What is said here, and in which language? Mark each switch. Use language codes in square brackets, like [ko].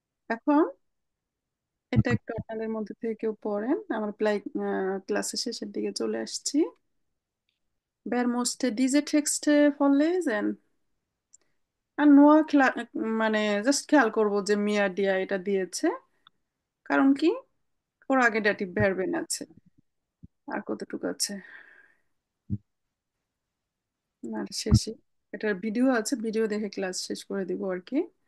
[bn] এখন এটা একটু আপনাদের মধ্যে থেকে কেউ পড়েন, আমরা প্রায় ক্লাসের শেষের দিকে চলে আসছি। [de] Wer musste diese Texte vorlesen? [bn] আর নোয়া মানে জাস্ট খেয়াল করবো যে মিয়া ডিয়া এটা দিয়েছে, কারণ কি ওর আগে ডেটিভ ভার্বেন আছে। আর কতটুকু আছে, আর শেষে এটার ভিডিও আছে, ভিডিও দেখে ক্লাস শেষ করে দিব আর কি।